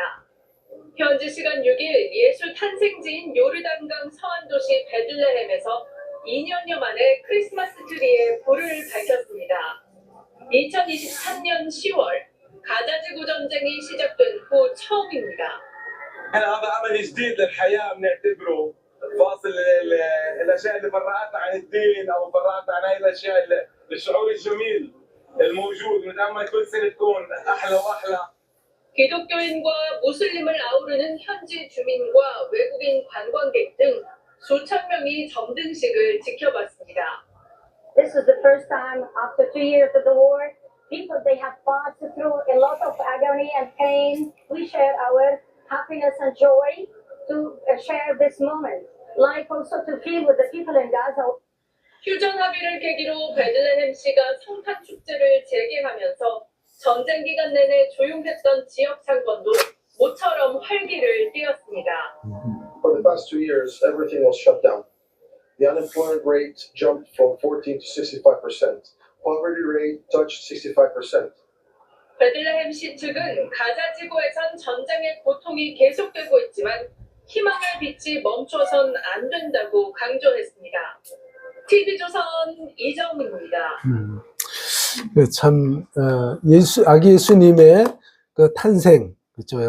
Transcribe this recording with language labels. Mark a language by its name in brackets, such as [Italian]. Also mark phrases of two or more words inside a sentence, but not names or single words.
[Korean] 현지 시간 6일 예수 탄생지인 요르단강 서안도시 베들레헴에서 2년여 만에 크리스마스 트리에 불을 밝혔습니다. 2023년 10월 가자지구 전쟁이 시작된 후 처음입니다. [Arabic] هذا عمل جديد للحياه بنعتبره فاصل الاشياء اللي فرقتنا عن الدين او فرقتنا عن هاي الاشياء الشعور الجميل الموجود ونتامل كل سنه تكون احلى واحلى. [Korean] 기독교인과 무슬림을 아우르는 현지 주민과 외국인 관광객 등 수천 명이 점등식을 지켜봤습니다. [English] This is the first time after 2 years of the war. People, they have passed through a lot of agony and pain. We share our happiness and joy to share this moment. Like also to feel with the people in Gaza. [Korean] 휴전 합의를 계기로 베들레헴시가 성탄 축제를 재개하면서 전쟁 기간 내내 조용했던 지역 상권도 모처럼 활기를 띠었습니다. [English] For the past 2 years, everything was shut down. The unemployment rate jumped from 14 to 65%. Poverty rate touched 65%. [Korean] 베들레헴시 측은 가자 지구에선 전쟁의 고통이 계속되고 있지만 희망의 빛이 멈춰선 안 된다고 강조했습니다. TV조선 이정민입니다. 참 아기 예수님의 그 탄생, 그렇죠?